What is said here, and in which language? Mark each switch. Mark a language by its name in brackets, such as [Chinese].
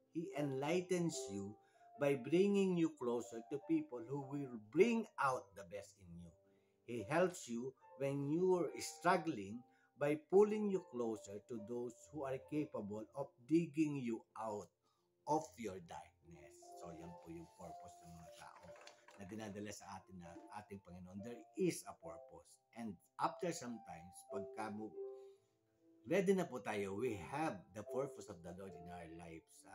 [English] He enlightens you by bringing you closer to people who will bring out the best in you. He helps you when you are struggling by pulling you closer to those who are capable of digging you out of your darkness. [Filipino] So yan po yung purpose ng mga tao na dinadala sa atin na ating Panginoon. [English] There is a purpose. And after sometimes, [Filipino] pagka ready na po tayo, [English] we have the purpose of the Lord in our lives.